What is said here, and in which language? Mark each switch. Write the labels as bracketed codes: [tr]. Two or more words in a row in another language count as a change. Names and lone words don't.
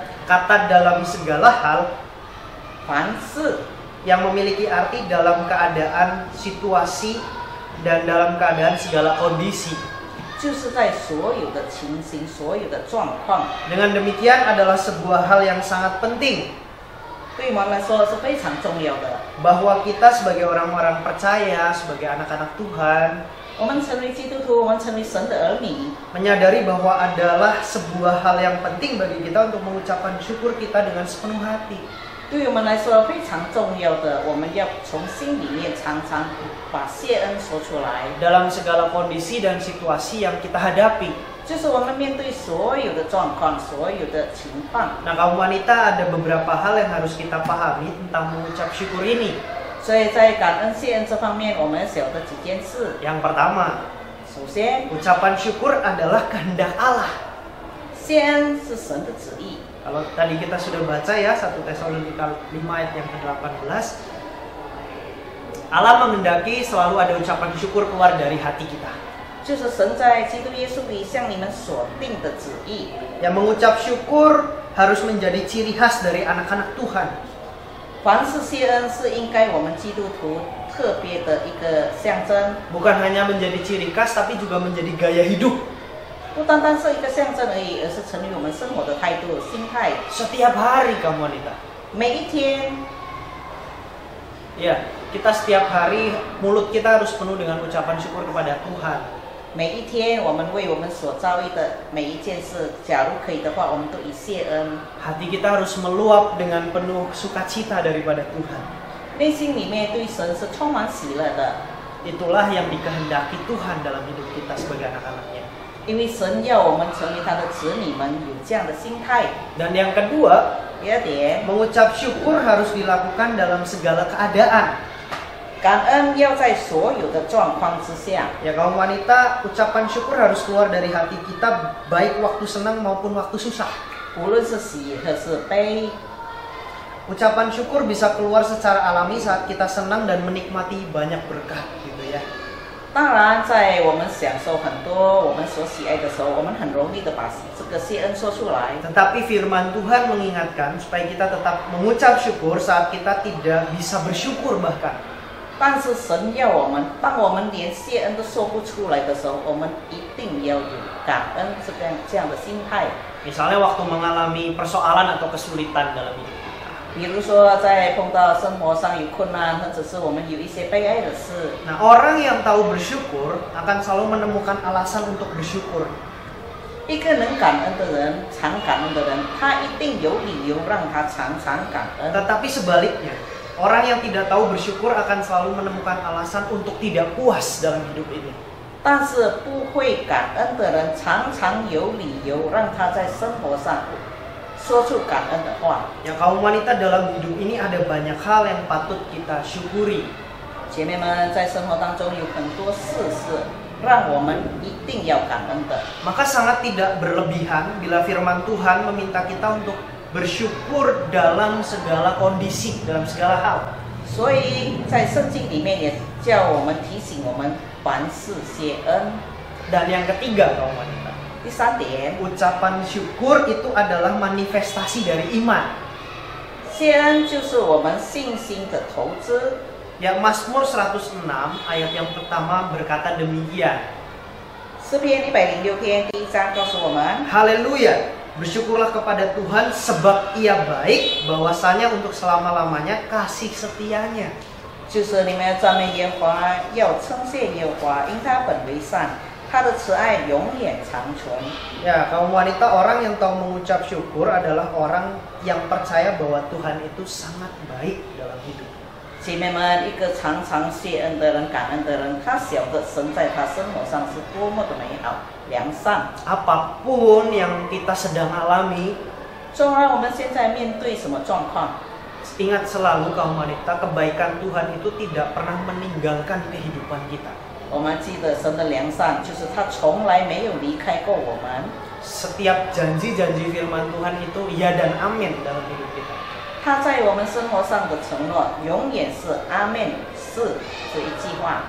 [id] Kata dalam segala hal [zh] 凡事 [id] yang memiliki arti dalam keadaan situasi dan dalam keadaan segala kondisi. [zh] 就是在所有的情形、所有的状况， [id] Dengan demikian adalah sebuah hal yang sangat penting [zh] 对我们来说是非常重要的。 [id] bahwa kita sebagai orang-orang percaya, sebagai anak-anak Tuhan [zh] 我们成为基督徒，我们成为神的儿女， [id] menyadari bahwa adalah sebuah hal yang penting bagi kita untuk mengucapkan syukur kita dengan sepenuh hati. [zh] 对于我们来说非常重要的，我们要从心里面常常把谢恩说出来。 [id] Dalam segala kondisi dan situasi yang kita hadapi. [zh] 就是我们面对所有的状况、所有的情况， [id] Nah, kaum wanita ada beberapa hal yang harus kita pahami tentang mengucap syukur ini. [zh] 所以在感恩谢恩这方面，我们晓得几件事。 [id] Yang pertama, [zh] 首先， [id] ucapan syukur adalah kehendak Allah. [zh] 谢恩是神的旨意。 [id] Kalau tadi kita sudah baca ya 1 Tesalonika 5 ayat yang ke-18, Allah menghendaki selalu ada ucapan syukur keluar dari hati kita. [zh] 就是神在基督耶稣里向你们所定的旨意。 [id] Yang mengucap syukur harus menjadi ciri khas dari anak-anak Tuhan. [zh] 凡事谢恩是应该我们基督徒特别的一个象征， [id] Bukan hanya menjadi ciri khas, tapi juga menjadi gaya hidup. [zh] 不单单是一个象征而已，而是成为我们生活的态度、心态。 [id] Setiap hari kaum wanita. [zh] 每一天， [id] Ya, kita setiap hari mulut kita harus penuh dengan ucapan syukur kepada Tuhan. [zh] 每一天，我们为我们所遭遇的每一件事，假如可以的话，我们都以谢恩。 [id] Hati kita harus meluap dengan penuh sukacita daripada Tuhan. [zh] 内心里面对神是充满喜乐的， [id] Itulah yang dikehendaki Tuhan dalam hidup kita sebagai anak-anaknya. [zh] 因为神要我们成为他的子女们有这样的心态。 [id] Dan yang kedua, [zh] 第二点， [id] mengucap syukur harus dilakukan dalam segala keadaan. [zh] 感恩要在所有的状况之下。 [id] Ya, kaum wanita, ucapan syukur harus keluar dari hati kita baik waktu senang maupun waktu susah. [zh] 无论是喜还是悲， [id] Ucapan syukur bisa keluar secara alami saat kita senang dan menikmati banyak berkat gitu ya. [zh] 当然，在我们享受很多我们所喜爱的时候，我们很容易的把这个谢恩说出来。 [id] Tetapi firman Tuhan mengingatkan supaya kita tetap mengucap syukur saat kita tidak bisa bersyukur bahkan. [zh] 但是神要我们，当我们连谢恩都说不出来的时候，我们一定要有感恩这样的心态。 [id] Misalnya waktu mengalami persoalan atau kesulitan dalam hidup kita. [zh] 比如说，在碰到生活上有困难，或者是我们有一些悲哀的事， [id] Nah, orang yang tahu bersyukur akan selalu menemukan alasan untuk bersyukur. [zh] 一个能感恩的人，常感恩的人，他一定有理由让他常常感恩。 [id] Tetapi sebaliknya, Orang yang tidak tahu bersyukur akan selalu menemukan alasan untuk tidak puas dalam hidup ini. [zh] 但是不会感恩的人，常常有理由让他在生活上说出感恩的话。 [id] Ya, kaum wanita dalam hidup ini ada banyak hal yang patut kita syukuri. [zh] 姐妹们，在生活当中有很多事是让我们一定要感恩的。 [id] Maka sangat tidak berlebihan bila firman Tuhan meminta kita untuk bersyukur dalam segala kondisi, dalam segala hal. [zh] 所以在圣经里面也叫我们提醒我们凡事谢恩。 [id] Dan yang ketiga, kaum wanita, [zh] 第三点， [id] ucapan syukur itu adalah manifestasi dari iman. [zh] 谢恩就是我们信心的投资。 [id] Ya, Mazmur 106 ayat yang pertama berkata demikian. [zh] 诗篇106篇第1章告诉我们， [id] Haleluya, bersyukurlah kepada Tuhan sebab Ia baik, bahwasanya untuk selama-lamanya kasih setianya. [zh] 就是你们要赞美耶和华，要称谢耶和华，因他本为善，他的慈爱永远长存。 [id] Ya, kaum wanita, orang yang tahu mengucap syukur adalah orang yang percaya bahwa Tuhan itu sangat baik dalam hidup. [zh] 姐妹们，一个常常谢恩的人、感恩的人，他晓得神在他生活上是多么的美好、良善。 [id] Apapun yang kita sedang alami, [zh] 纵然我们现在面对什么状况， [id] ingat selalu kaum wanita, kebaikan Tuhan itu tidak pernah meninggalkan kehidupan kita. [zh] 我们记得神的良善，就是他从来没有离开过我们。 [id] Setiap janji-janji firman Tuhan itu ya dan amin dalam hidup kita. [zh] 他在我们生活上的承诺，永远是阿门，是这一句话。